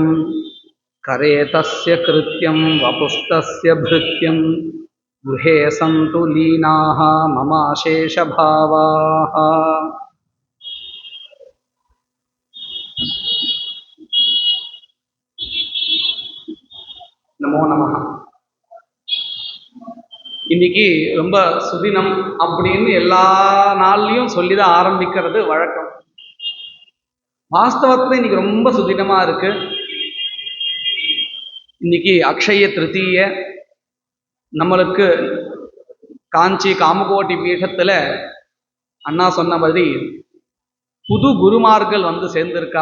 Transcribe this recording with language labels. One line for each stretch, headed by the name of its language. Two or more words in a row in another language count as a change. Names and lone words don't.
Sanskrit: करे तस्य कृत्यं वपुस्तस्य भृत्यं गृहे सन्तु लीनाः ममाशेषभावाः। नमो नमः.
Tamil: இன்னைக்கு ரொம்ப சுதினம் அப்படின்னு எல்லா நாள்லையும் சொல்லிதான் ஆரம்பிக்கிறது வழக்கம். வாஸ்தவத்துல இன்னைக்கு ரொம்ப சுதினமா இருக்கு. இன்னைக்கு அக்ஷய திருத்தீய. நம்மளுக்கு காஞ்சி காமகோட்டி பீடத்துல அண்ணா சொன்ன மாதிரி புது குருமார்கள் வந்து சேர்ந்திருக்கா.